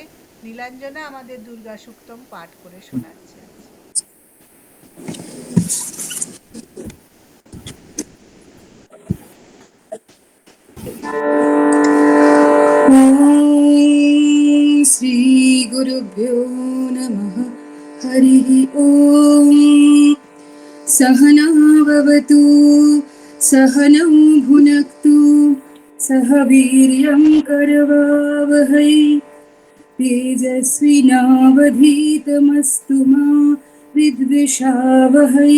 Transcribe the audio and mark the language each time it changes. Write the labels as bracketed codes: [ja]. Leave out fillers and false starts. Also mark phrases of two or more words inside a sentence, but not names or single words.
[bn] নীলাঞ্জনা আমাদের দুর্গা সুক্তম পাঠ করে শোনাচ্ছে। [sa] শ্রী গুরুভ্যো নমঃ। হরিঃ ওম। सहना भवतु सहनौ भुनक्तु सह वीर्यं करवावहै तेजस्विनावधीतमस्तु मा विद्विषावहै।